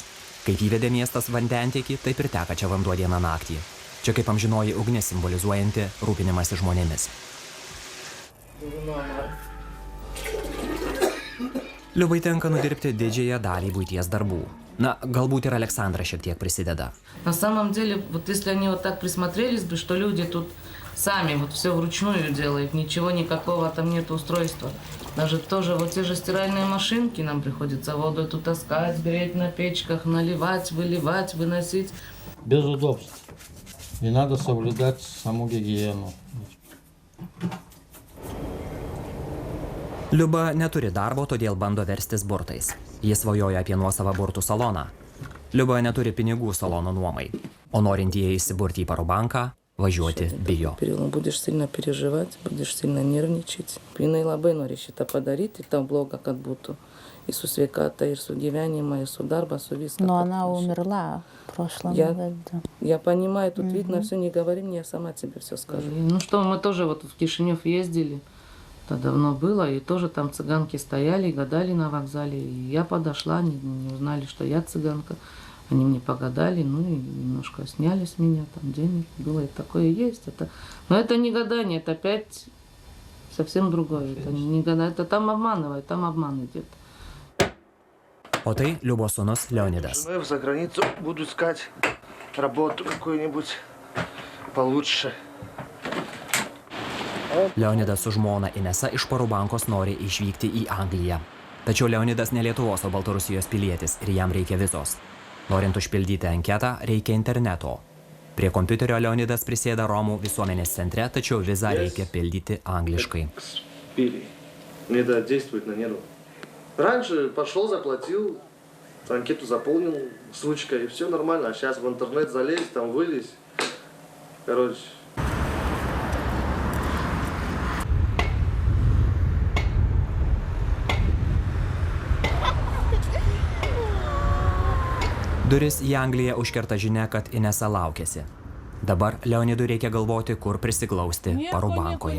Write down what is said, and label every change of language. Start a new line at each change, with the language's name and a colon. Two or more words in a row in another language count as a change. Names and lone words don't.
Lithuanian: Kaip įvedė miestas vandentiekį, taip ir teka čia vanduo dieną naktį. Čia kaip amžinoji ugnis simbolizuojanti rūpinimąsi žmonėmis. Liubai tenka nudirbti didžiąją dalį buities darbų. Na, galbūt ir Aleksandra šiek tiek prisideda.
Russian: На самом деле, вот если они вот так присмотрелись бы, что люди тут сами вот все вручную делают, ничего никакого там нет устройства. Даже тоже вот те же стиральные машинки нам приходится воду тут таскать, береть на печках, наливать, выливать, выносить. Без удобств. И надо соблюдать саму гигиену.
Lithuanian: Liuba neturi darbo, todėl bando verstis burtais. Jis svajoja apie nuosavą burtų saloną. Liuba neturi pinigų salono nuomai, o norintieji įsiburti į Parubanką, važiuoti bijo.
Russian: Будешь сильно переживать, будешь сильно нервничать.
Lithuanian: Jinai labai nori šitą padaryti, tą blogą, kad būtų и su sveikata, ir su gyvenimą, и su darbą, su viską.
Russian: Но она умерла в прошлом году. Я понимаю, тут видно, все не говори мне, я сама тебе все скажу. Ну что, мы тоже вот в Кишинев ездили. Это давно было, и тоже там цыганки стояли, гадали на вокзале. И я подошла, они не узнали, что я цыганка. Они мне погадали, ну и немножко сняли с меня, там денег было, и такое есть. Это... Но это не гадание, это опять совсем другое. Это не гадание, это там обманывают, там обман идет.
Lithuanian: O tai Liubos sūnus Leonidas.
Russian: В заграницу буду искать работу какую-нибудь получше.
Lithuanian: Leonidas su žmona Inesa iš Parubankos nori išvykti į Angliją. Tačiau Leonidas ne Lietuvos, o Baltarusijos pilietis ir jam reikia vizos. Norint užpildyti anketą, reikia interneto. Prie kompiuterio Leonidas prisėda Romų visuomenės centre, tačiau vizą reikia pildyti angliškai.
Russian: Это действует на нервы. Раньше пошел, заплатил, анкету заполнил с ручкой, и все нормально. А сейчас в интернет залезть, там вылезть. Короче.
Lithuanian: Duris į Angliją užkerta žinia, kad Inesa laukiasi. Dabar Leonidui reikia galvoti, kur prisiglausti Parubankoje.